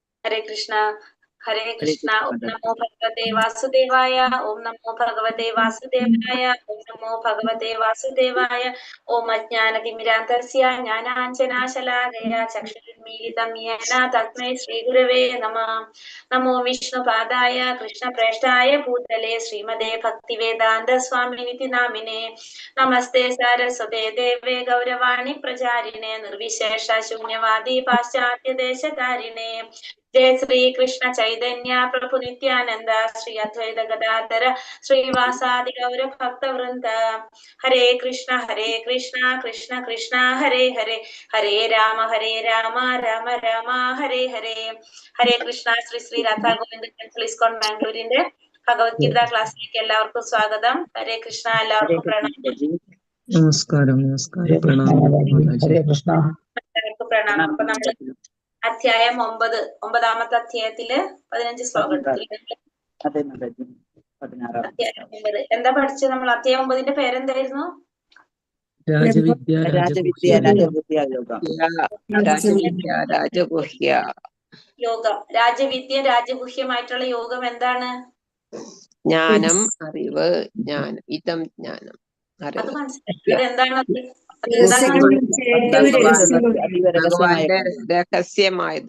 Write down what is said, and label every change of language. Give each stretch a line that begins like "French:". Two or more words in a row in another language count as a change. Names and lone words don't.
Sanskrit: हरे हरे कृष्णा ओम कृष्ण नमो भगवते वासुदेवाय ओम नमो भगवते वासुदेवाय ओम नमो भगवते वासुदेवाय ओम अज्ञानतिमिरान्तस्य ज्ञानाञ्जनाशलाकया चक्षुरुन्मीलितं येन तस्मै श्रीगुरवे नमः। नमो विष्णुपादाय कृष्णप्रेष्ठाय भूतले श्रीमते भक्तिवेदान्त स्वामिनिति नामिने। नमस्ते सारस्वते देवे गौरवाणी प्रचारिणे निर्विशेष शून्यवादी पाश्चात्य देशकारिणे। जय श्री कृष्ण चैतन्य प्रभु नित्यानंद श्री अद्वैत गदाधर श्रीवासादि गौर भक्त वृंद। हरे कृष्ण कृष्ण कृष्ण हरे हरे, हरे राम राम राम हरे हरे.
Malayalam: ഹരേ കൃഷ്ണ. ശ്രീ ശ്രീ രാധാ ഗോവിന്ദ ടെമ്പിൾ ഇസ്കോൺ ബാംഗ്ലൂരിന്റെ ഭഗവത്ഗീത ക്ലാസ്സിലേക്ക് എല്ലാവർക്കും സ്വാഗതം. ഹരേ കൃഷ്ണ.
Sanskrit: हरे
Malayalam: എല്ലാവർക്കും
Sanskrit: कृष्ण
Malayalam: പ്രണാമം.
Hindi: जी
Malayalam: നമസ്കാരം പ്രണാമം മാതാജി.
Sanskrit: हरे कृष्ण
Malayalam: എല്ലാവർക്കും പ്രണാമം. അപ്പൊ നമ്മള് അധ്യായം 9, 9ാമത്തെ അധ്യായത്തില് 15 ശ്ലോകം എടുത്തിട്ടുണ്ട്.
Hindi: अरे माताजी 16
Malayalam: അധ്യായം 9 എന്താ പഠിച്ചത് നമ്മൾ? അധ്യായം 9ന്റെ പേരെന്തായിരുന്നു? രാജവിദ്യ
Sanskrit: राजविद्या राजविद्या योग
Malayalam: രാജവിദ്യ രാജഗുഹ്യ യോഗം. രാജവിദ്യ രാജഗുഹ്യമായിട്ടുള്ള യോഗം എന്താണ്? ജ്ഞാനം, അറിവ്, ജ്ഞാനം, ഇതം ജ്ഞാനം, അത് അറിവ്. മനസ്സിലായി. അതെന്താണത്? ഭഗവാന്റെ രഹസ്യമായത്.